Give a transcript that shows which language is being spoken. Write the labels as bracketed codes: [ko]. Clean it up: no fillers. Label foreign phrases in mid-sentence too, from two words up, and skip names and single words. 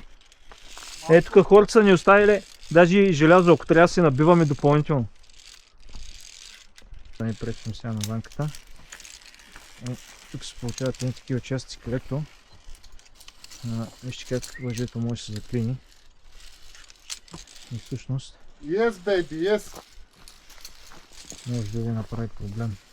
[bg] Тук хората са ни оставили, даже и желязо, ако трябва да си набиваме допълнително. Да не пречим сега на ванката. Тук се получават едни такива части, където вижте как лъжето може да се заклини. И всъщност [en] Yes, baby, yes. [bg] може да ви направи проблем.